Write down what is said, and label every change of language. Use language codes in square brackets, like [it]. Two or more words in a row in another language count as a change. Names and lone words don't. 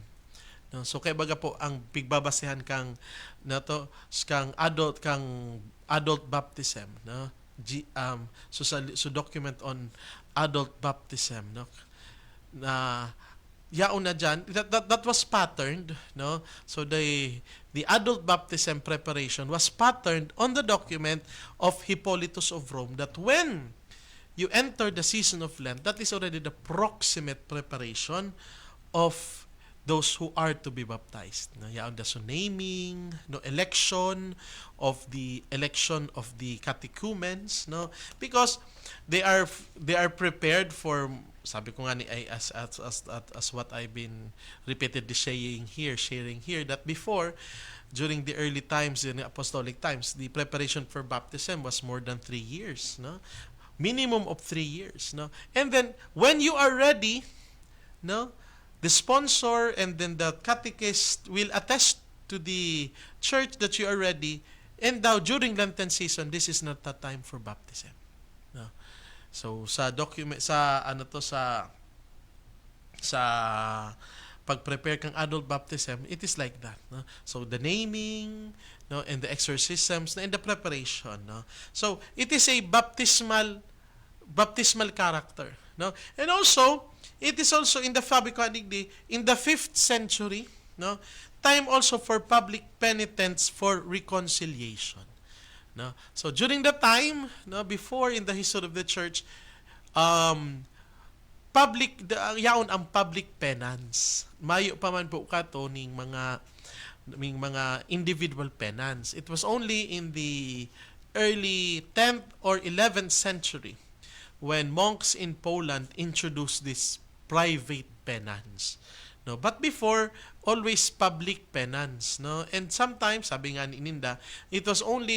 [bik] No, so kay baga po ang pigbabasehan kang [en] adult baptism, [bik] no. [en] So document on adult baptism, no. [bik] Na yaon na dyan, [en] that was patterned, no. So the adult baptism preparation was patterned on the document of Hippolytus of Rome, that when you enter the season of Lent, that is already the proximate preparation of those who are to be baptized. No, so naming, no, election of the catechumens, no, because they are prepared for, [bik] sabi ko nga [en] as what I've been repeatedly sharing here, that before, during the early times, in the apostolic times, the preparation for baptism was more than 3 years, no. minimum of 3 years, no? And then when you are ready, no, the sponsor and then the catechist will attest to the church that you are ready, and now during Lenten season, this is not the time for baptism, no? [bik] So sa document, sa ano to, sa pag-prepare kang [en] adult baptism, it is like that, no? So the naming, no, and the exorcisms, and the preparation, no? So it is a baptismal character, no? And also it is also in the in the 5th century, no, time also for public penitence for reconciliation, no? So during the time, no, before in the history of the church, [bik] yaon ang public penance. Mayo pa man po kato ning mga individual penance. [en] It was only in the early 10th or 11th century when monks in Poland introduced this private penance, no? But before, always public penance, no? And sometimes, [bik] sabi nga ni Ninda, [en] it was only